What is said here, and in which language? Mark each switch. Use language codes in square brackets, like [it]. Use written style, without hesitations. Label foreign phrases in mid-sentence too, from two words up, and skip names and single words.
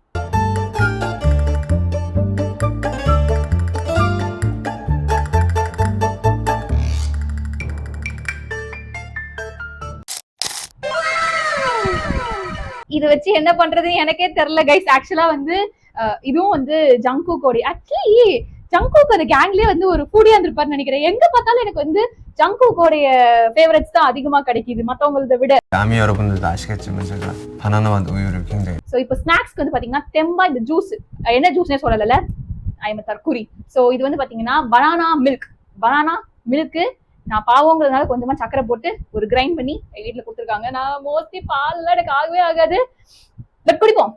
[ta] இதை வச்சு என்ன பண்றதுன்னு எனக்கே தெரியல கைஸ். ஆக்சுவலா வந்து இதுவும் வந்து ஜங்குக்கோடி. ஆக்சுவலி ஜங்குக் அந்த கேங்லயே வந்து ஒரு ஃபுடியா இருந்திருப்பாருன்னு நினைக்கிறேன். எங்க பார்த்தாலும் எனக்கு வந்து ஜங்குக்கோடைய ஃபேவரட்ஸ் தான் அதிகமா கிடைக்குது மத்தவங்களத விட. [ko] 남이 여러분들도 아시겠지만 제가 바나나와 우유를 굉장히. [ta] ஸோ இப்போ ஸ்நாக்ஸ்க்கு வந்து பாத்தீங்கன்னா தெம்பா இந்த ஜூஸ், என்ன ஜூஸ்னே சொல்லல, [en] I am [ta] தற்குறி. ஸோ இது வந்து பாத்தீங்கன்னா [en] banana milk [ta] நான் பாவங்கிறதுனால கொஞ்சமா சக்கரை போட்டு ஒரு கிரைண்ட் பண்ணி வீட்டுல கொடுத்துருக்காங்க. நான் மோஸ்ட்லி பால்லாம் எனக்கு ஆகவே ஆகாது, பட் குடிப்போம்.